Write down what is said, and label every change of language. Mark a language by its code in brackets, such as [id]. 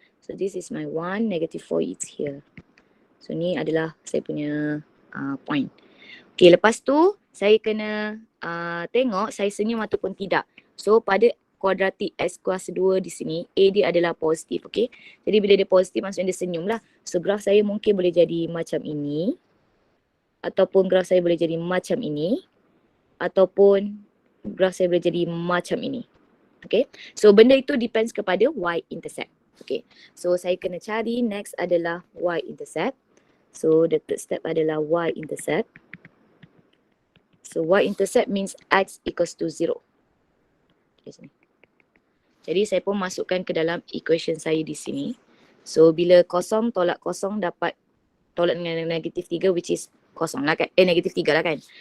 [en] So this is my 1, negative 4 is here. [ms] So ni adalah saya punya point. Okay, lepas tu saya kena tengok saya senyum ataupun tidak. So pada kuadratik X kuasa 2 di sini, A dia adalah positif, okay. Jadi bila dia positif maksudnya dia senyum lah. So graf saya mungkin boleh jadi macam ini. Ataupun graf saya boleh jadi macam ini. Ataupun graf saya boleh jadi macam ini. Okay. So benda itu depends kepada Y-intercept. Okay. So saya kena cari next adalah Y-intercept. So [en] the third step [ms] adalah Y-intercept. [en] So Y-intercept means X equals to 0. [ms] Okay, sini. Jadi saya pun masukkan ke dalam equation saya di sini. So bila kosong tolak kosong dapat tolak dengan negatif 3 [en] which is [ms] kosong lah kan. Negatif 3 lah kan.